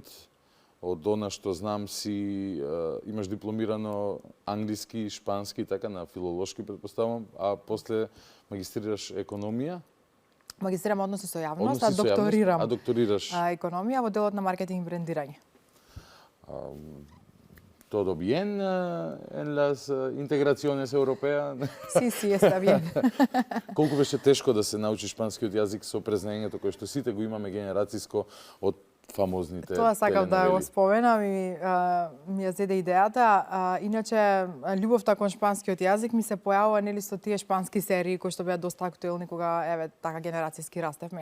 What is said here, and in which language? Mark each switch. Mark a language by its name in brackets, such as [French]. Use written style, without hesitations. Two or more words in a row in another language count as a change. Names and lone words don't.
[Macedonian] Од она што знам си имаш дипломирано англиски, шпански, така на филолошки предпоставам, а после магистрираш економија? Магистрирам односи со јавност, а докторирам докторираш економија во делот на маркетинг и брендирање. [Spanish] Todo bien en las integraciones europea? Sí, está bien. [Macedonian] Колку беше тешко да се научи шпанскиот јазик со презнаењето кое што сите го имаме генерациско од фамозните Тоа сакав да го споменам и ми ја зеде идејата. Иначе, љубовта кон шпанскиот јазик ми се појавува нели со тие шпански серии кои што беа доста актуелни кога еве така генерацијски растевме.